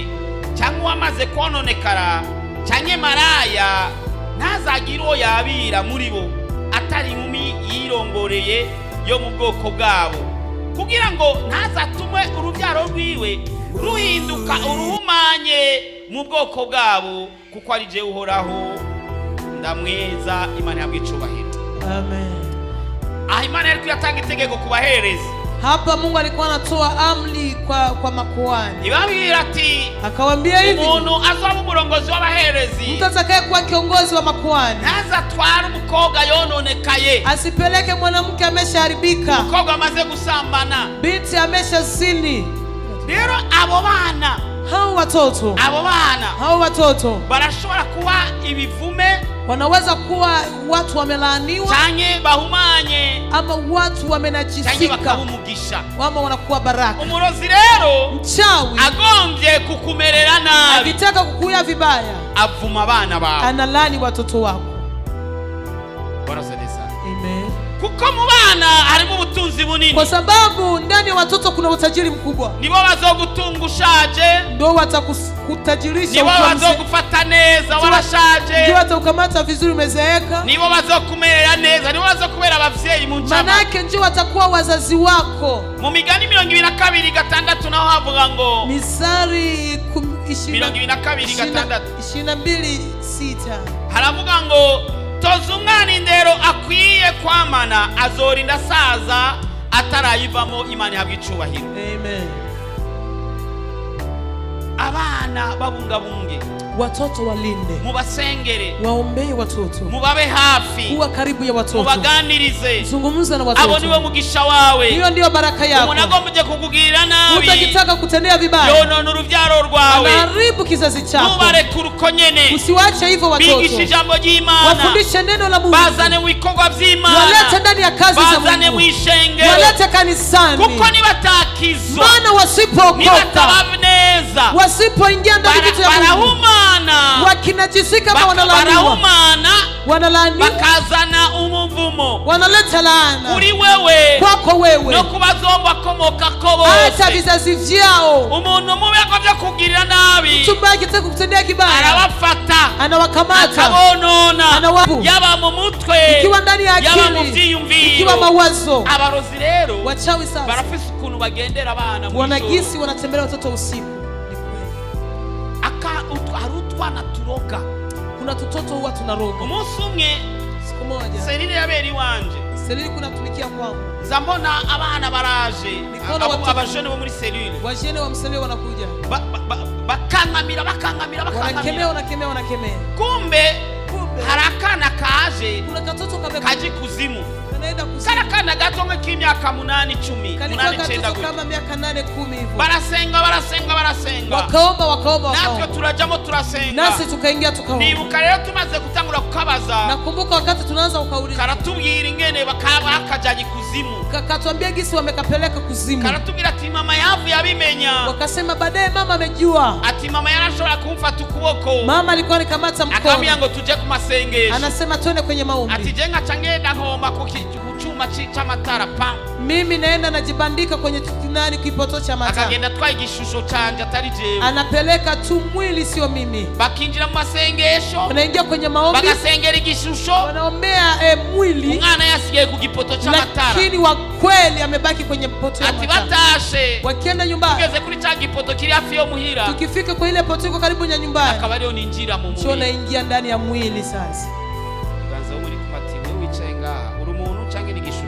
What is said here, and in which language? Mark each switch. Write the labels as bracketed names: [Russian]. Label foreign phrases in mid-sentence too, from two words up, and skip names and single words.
[Rundi] cyangwa uwamaze kononekara cyangwa maraya ntazagire uwo yabira muri bo atari inkumi yirongoreye yo mu bwoko bwabo, kugira ngo ntazatume urubyaro rwiwe ruhinduka uruhumanye mu bwoko bwabo, kuko ari je uhoraho ndamweza. Imana yabwe icubahiro. Amen. Imana yari kuyatanga itegeko ku baherezi. [Swahili] Hapa Mungu alikuwa anatoa amri kwa makuhani. [Rundi] Ibabwira ati, [Swahili] akawaambia hivi, [Rundi] umuntu azaba umurongozi w'abaherezi, [Swahili] mtu atakaye kuwa kiongozi wa makuhani, [Rundi] ntazatwara umukobwa yononekaye, [Swahili] asipeleke mwanamke ameshaharibika, [Rundi] umukobwa amaze gusambana, [Swahili] binti ameshazini. [Rundi] Rero abo bana, [Swahili] hao watoto [Rundi] barashobora kuba ibivume, [Swahili] wanaweza kuwa watu wamelaaniwa, [Rundi] cyane bahumanye, [Swahili] ama watu wamenajisika, ama wanakuwa baraka. [Rundi] Umurozi rero, [Swahili] mchawi [Rundi] agombye kukumerera nabi, [Swahili] akitaka kukuya vibaya, [Rundi] avuma abana bawe, [Swahili] analani watoto wako. Amen. [Rundi] Kuko mu bana harimo ubutunzi bunini, [Swahili] kwa sababu ndani ya watoto kuna utajiri mkubwa. [Rundi] Nibo bazogutunga ushaje, [Swahili] ndio watakutajirisha. [Rundi] Nibo bazogufata neza warashaje, [Swahili] ndio watakukamata vizuri umezeeka. [Rundi] Nibo bazokumerera neza, nibo bazokubera abavyeyi mu nchama. [Swahili] Manake ndio watakuwa wazazi wako. [Rundi] Mu Migani 22:6 naho havuga ngo, Misari 22:6 haravuga ngo, toza umwana indero akwiye kwamana azorinda saza atarayivamo. Imana yabwe icubahiro. Amen. Abana babungabunge, [Swahili] watoto walinde, [Rundi] mubasengere, [Swahili] waombee watoto, [Rundi] mubabe hafi, [Swahili] kuwa karibu ya watoto, [Rundi] mubaganirize, [Swahili] zungumza na watoto. [Rundi] Abo niwe mugisha wawe, [Swahili] hiyo ndio baraka yako. [Rundi] Umuntu agomba kukugirira nabi, [Swahili] utakitaka kutendea vibaya, [Rundi] yonona urubyaro rwawe, [Swahili] anaharibu kizazi chako. [Rundi] Mubareke urukonyene, [Swahili] usiwache hivyo watoto. [Rundi] Bigisha ijambo ry'Imana, [Swahili] wafundishe neno la Mungu, [Rundi] bazane mu bikorwa by'Imana, [Swahili] walete ndani ya kazi za Mungu, [Rundi] bazane mu ishengero, [Swahili] walete kanisani, [Rundi] kuko nibatakizwa, [Swahili] maana wasipookoka, wasipoingia ndani kitu ya Mungu, [Rundi] barahumana, [Swahili] wakinajisika kama wanalaaniwa, wanalaaniwa, [Rundi] bakazana umuvumo, [Swahili] wanaleta laana [Rundi] kuri wewe, [Swahili] kwako wewe, [Rundi] no kubazomba komoka ko bose, [Swahili] hata vizazi vyao. [Rundi] Umuntu mubi akovye kugirira nabi, [Swahili] mtu mbaya akitaka kukutendea kibaya, [Rundi] arabafata, [Swahili] anawakamata, [Rundi] akabonona, [Swahili] anawabu, [Rundi] yaba mu mutwe, [Swahili] ikiwa ndani ya akili, [Rundi] yaba mu vyiyumviro, [Swahili] ikiwa mawazo. [Rundi] Abarozi rero, [Swahili] wachawi sasa [Rundi] barafise ukuntu bagendera abana mu [Swahili] wanagisi, wanatembelea watoto usiku. [Rundi] Arutwana turoga, [Swahili] kuna tutoto huwa tunaroga. [Rundi] Umunsi umwe, [Swahili] siku moja, [Rundi] Selile yaberi wanje, [Swahili] Selile kuna tumikia kwangu, [Rundi] zambona abana baraje, abajene bo muri Selile, [Swahili] wajene wa Mselile wanakuja, [Rundi] bakangamira, [Swahili] wanakemea. [Rundi] Kumbe harakana kaje, [Swahili] kuna katoto [Rundi] kaji kuzimu, [Swahili] kanaenda kuzimu, [Rundi] karakana gato nk'imyaka 8-10 [Swahili] kama miaka 8-10 hivyo. [Rundi] Barasenga, [Swahili] wakaomba, [Rundi] natwe turajamo turasenga, [Swahili] nasi tukaingia tukaomba. [Rundi] Nibuka rero tumaze gutangura kukabaza, [Swahili] nakumbuka wakati tunaanza ukauliza, [Rundi] karatubwira ingene bakajanye kuzimu, [Swahili] kakatuambia gisi wamekapeleka kuzimu, [Rundi] karatubwira ati mama yavu yabimenya, [Swahili] wakasema baadaye mama amejua, [Rundi] ati mama yarashobora kumfata ukuboko, [Swahili] mama alikuwa nikamata mkono, [Rundi] akamwambia ngo tuje ku masengesho, [Swahili] anasema twende kwenye maombi, ati jenga changenda ngoma kuchuma cha matara pa, mimi naenda najibandika kwenye kipoto cha matara, [Rundi] akagenda twaye igishusho canje atari jewe, [Swahili] anapeleka tu mwili sio mimi, [Rundi] bakinjira mu masengesho, [Swahili] wanaingia kwenye maombi, [Rundi] bagasengera igishusho, [Swahili] wanaombea mwili, [Rundi] umwana yasigaye ku gipoto cha matara, [Swahili] lakini wa kweli amebaki kwenye poto ya matara. [Rundi] Ati batashe, [Swahili] wakienda nyumbani, [Rundi] tugeze kuri cha gipoto kiri hafi yo muhira, [Swahili] tukifika kwa ile poto iko karibu na nyumbani, [Rundi] akaba ariyo ninjira mu mwili, [Swahili] naingia ndani ya mwili. Sasa [Rundi] ganza muri kumati wewe wicaye ngaha uri umuntu canke ni gishusho,